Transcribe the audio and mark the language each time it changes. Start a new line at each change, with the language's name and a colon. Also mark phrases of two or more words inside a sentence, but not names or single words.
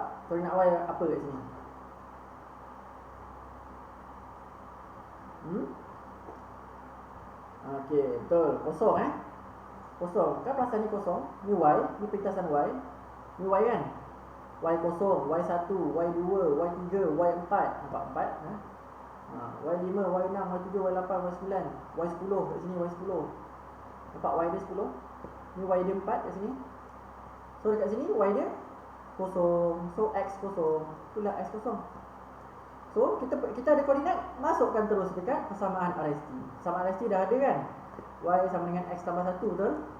Malay: Koordinat Y apa kat sini? Okey, betul. Kosong kosong. Kan perasan ni kosong. Ni Y, ni pintasan Y. Ni Y kan? Y kosong, Y1, Y2, Y3, Y4. Nampak 4 Y5, Y6, Y7, Y8, Y9, Y10 kat sini, Y10. Nampak Y dia 10. Ni Y dia 4 kat sini. So dekat sini Y dia kosong. So X kosong. Itulah X kosong. So kita ada koordinat, masukkan terus dekat persamaan RST. Persamaan RST dah ada kan? Y sama dengan X tambah 1, betul?